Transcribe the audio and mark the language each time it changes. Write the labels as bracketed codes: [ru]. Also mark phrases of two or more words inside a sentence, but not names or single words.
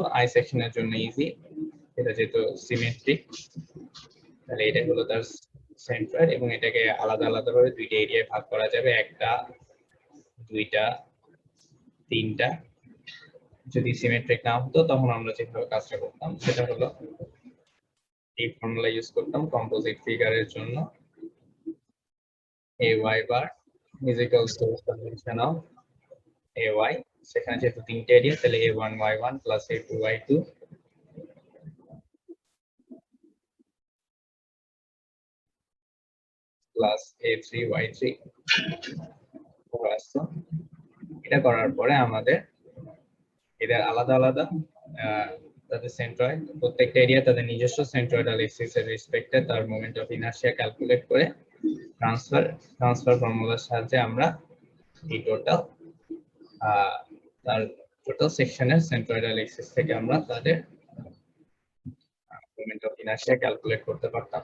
[bn] আই সেকশনের জন্য ইজি, এটা যেহেতু সিমেট্রিক, তাহলে এটা হলো তার সেন্ট্রয়েড এবং এটাকে আলাদা আলাদা ভাবে দুইটা এরিয়ায় ভাগ করা যাবে, একটা, দুইটা, তিনটা। যদি সিমেট্রিক না হতো তখন আমরা যেভাবে কাজটা করতাম সেটা হলো এই [en] formula use [bn] করতাম [en] composite figure [bn] জন্য, [en] ay bar is equals to summation of ay, [bn] সেখানে যেহেতু তিনটে এরিয়া তাহলে [en] a1 y1 plus a2 y2 plus a3 y3। [bn] এটা করার পরে আমাদের এদের আলাদা আলাদা তাদের সেন্ট্রয়েড, প্রত্যেকটা এরিয়া তাদের নিজস্ব [en] centroidal axis [bn] এর রেসপেক্টে তার [en] moment of inertia calculate [bn] করে [en] transfer formula [bn] সাহায্যে আমরা এই তার [en] total section centroidal axis [bn] থেকে আমরা তাদের [en] moment of inertia calculate [bn] করতে পারতাম।